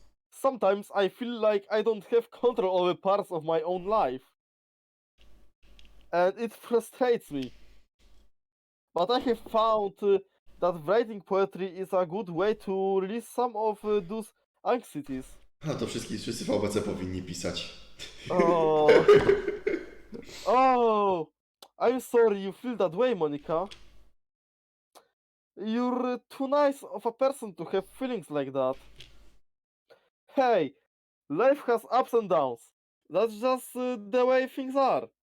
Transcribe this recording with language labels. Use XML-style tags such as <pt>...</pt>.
<en>Sometimes I feel like I don't have control over parts of my own life. And it frustrates me. But I have found that writing poetry is a good way to release some of those anxieties.</en> <pl>A to wszyscy w AOBC powinni pisać. Oh.</pl> <en>Oh, I'm sorry you feel that way, Monica. You're too nice of a person to have feelings like that. Hey, life has ups and downs. That's just the way things are.</en>